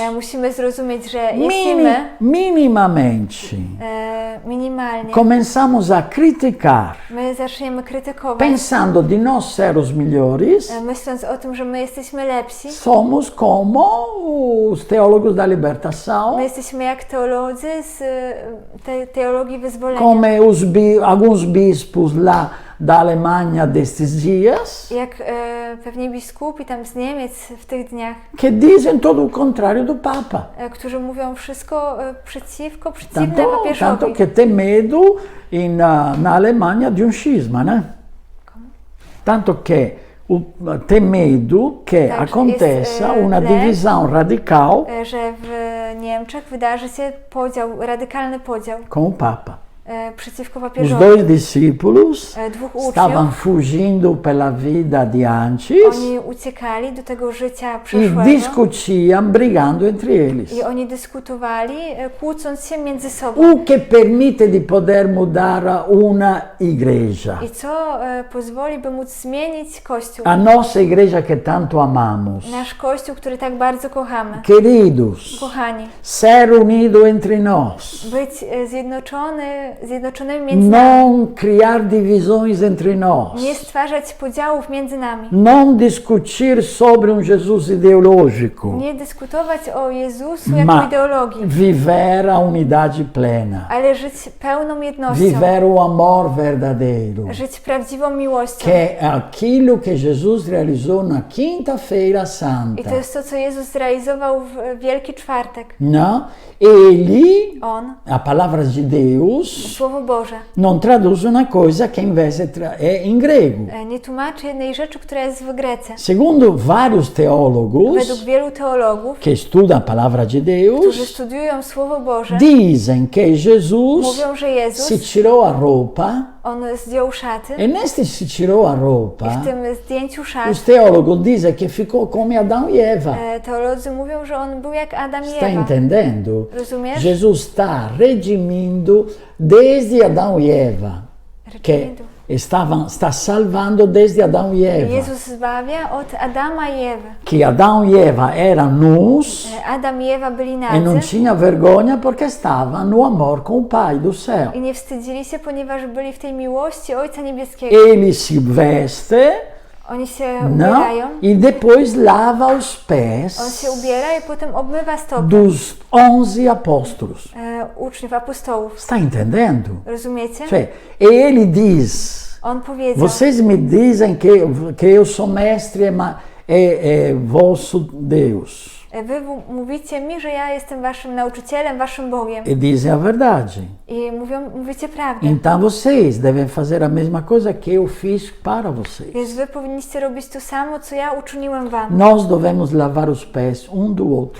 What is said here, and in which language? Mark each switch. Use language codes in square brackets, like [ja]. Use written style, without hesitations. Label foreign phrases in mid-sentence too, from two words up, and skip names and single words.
[pl] musimy zrozumieć, że jeśli my [pt] minimamente [pl] minimalnie [pt] começamos a criticar, [pl] my zaczniemy krytykować, [pt] pensando de nós ser os melhores, [pl] myśląc o tym, że my jesteśmy lepsi, [pt] somos como os teólogos da libertação, [pl] my jesteśmy jak teolodzy z tej teologii wyzwolenia. [pt] como alguns bispos lá da Alemanha destes dias, [pl] Jak pewnie biskupi tam z Niemiec w tych dniach, [pt] que dizem todo o contrário do Papa. [pl] którzy mówią wszystko przeciwne papieżowi. [pt] Tanto que tem medo na Alemanha de schisma, né? Tanto que tem medo que [pl] Tak, [pt] aconteça [pl] jest, [pt] uma lek, divisão radical [pl] że w Niemczech wydarzy się radykalny podział [pt] com o Papa. [pl] przeciwko [pt] Os [pl] papieżowi. [pt] dois discípulos [pl] Dwóch [pt] estavam [pl] uczniów, [pt] fugindo pela vida de antes [pl] oni uciekali do tego życia [pt] e [pl] przeszłego [pt] discutiam brigando entre eles. [pl] i oni dyskutowali, kłócąc się między sobą. [pt] O que permite de poder mudar uma igreja. [pl] I co pozwoli, by móc zmienić Kościół. [pt] A nossa igreja que tanto amamos. [pl] Nasz Kościół, który tak bardzo kochamy. [pt] Queridos, [pl] Kochani, [pt] ser unido entre nós. [pl] być zjednoczonymi między nami. [pt] Não criar divisões entre nós. [pl] Nie stwarzać podziałów między nami. [pt] Não discutir sobre Jesus ideológico. [pl] Nie dyskutować o Jezusu jako ideologii, [pt] viver a unidade plena. [pl] ale żyć pełną jednością. [pt] Viver o amor verdadeiro. [pl] Żyć prawdziwą miłością. [pt] Que é aquilo que Jesus realizou na Quinta-feira [pl] I [pt] Santa. [pl] to jest to, co Jezus zrealizował w Wielki Czwartek. [pt] Não? Ele, [pl] On, [pt] a palavra de Deus, [pl] Słowo Boże [it] non traduce una cosa che invece è in grego. [pl] nie tłumaczy jednej rzeczy, która jest w Grece. [it] Secondo [pt] varios teólogos [pl] Według wielu teologów, [it] che studiano la palavra di Deus, [pl] którzy studiują Słowo Boże, [pt] dizem che Jesus [pl] mówią, że Jezus, [pt] si tirou a roupa [pl] on zdjął szaty [pt] e neste si tirou a [pl] i [pt] roupa, [pl] w tym zdjęciu szat [pt] os teólogos dizem che ficou come Adão e Eva. [pl] teolodzy mówią, że on był jak Adam i [it] Sta [pl] Ewa. [pt] entendendo? [pl] Rozumiesz? [pt] Jesus sta redimindo desde Adão e Eva, che sta salvando desde Adão e Eva. [pl] Jezus zbawia od Adama i Ewy. [pt] Che Adão e Eva erano nus [pl] Adam i Ewa byli [it] e non [pl] nadzy [pt] tinha [it] vergogna perché stavano [pt] no amor com o Pai do céu. [pl] i nie wstydzili się, ponieważ byli w tej miłości Ojca Niebieskiego. [pt] Ele se veste, [pl] Oni się [pt] no? [pl] ubierają, [pt] E depois lava os [pl] on [pt] pés [pl] się ubiera i potem obmywa stopy [pt] dos 11 apóstolos. [pl] uczniów, apostołów. [pt] Está entendendo? [pl] Rozumiecie? [pt] Cioè, e ele diz: [pl] On powiedział, [pt] vocês me dizem que eu sou mestre e vosso Deus. [pl] wy mówicie mi, że ja jestem waszym nauczycielem, waszym Bogiem. [pt] E dizem a verdade. [pl] I mówicie prawdę. [pt] Então vocês devem fazer a mesma coisa que eu fiz para vocês. [pl] Więc wy powinniście robić to samo, co ja uczyniłem wam. [pt] Nós devemos lavar os pés um do outro.